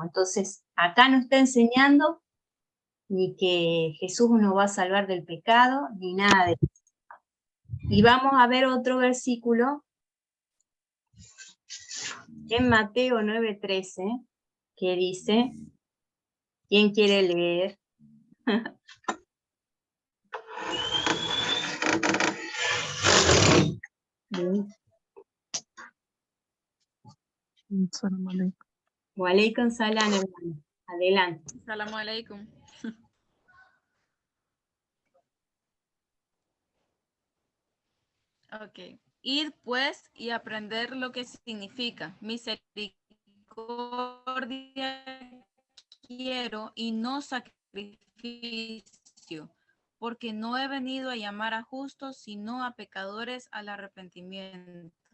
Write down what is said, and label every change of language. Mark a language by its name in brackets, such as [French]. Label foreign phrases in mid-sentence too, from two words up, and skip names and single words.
[Spanish] Entonces, acá no está enseñando ni que Jesús nos va a salvar del pecado, ni nada de eso. Y vamos a ver otro versículo en Mateo 9:13, que dice, ¿quién quiere leer? [Arabic] سلام عليكم. وعليكم سلام, [Spanish] hermano. Adelante. [Arabic] سلام عليكم. [Spanish] Ok. Ir pues y aprender lo que significa misericordia quiero y no sacrificio, porque no he venido a llamar a justos, sino a pecadores al arrepentimiento.